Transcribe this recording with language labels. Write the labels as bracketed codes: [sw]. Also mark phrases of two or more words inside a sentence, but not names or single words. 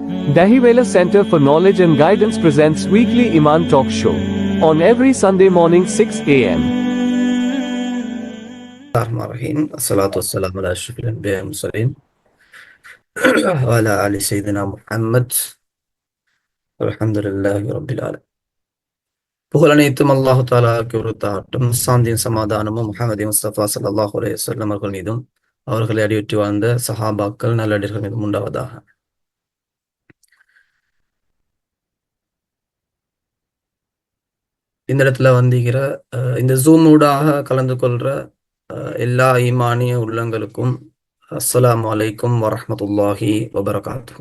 [en] Dahiwala Center for Knowledge and Guidance presents weekly Iman Talk Show on every Sunday morning 6 a.m. [ar] بسم الله الرحمن الرحيم. والصلاة والسلام على أشرف الأنبياء والمرسلين وعلى آل سيدنا محمد والحمد لله رب العالمين. [ta] புகழ் அனைத்தும் அல்லாஹு தாலாவுக்கு உரித்தாகட்டும். சாந்தியின் சமாதானமும் முஹம்மது முஸ்தபா [ar] صلى الله عليه وسلم [ta] அவர்கள் மீதும் அவர்களை அடியொற்றி வாழ்ந்த சஹாபாக்கள் நல்லடியார்கள் மீதும் உண்டாவதாக. இந்த இடத்துல வந்திருக்கிற இந்த ஜூம் ஊடாக கலந்து கொள்ற எல்லா ஈமானிய உள்ளங்களுக்கும் [ar] السلام عليكم ورحمة الله وبركاته.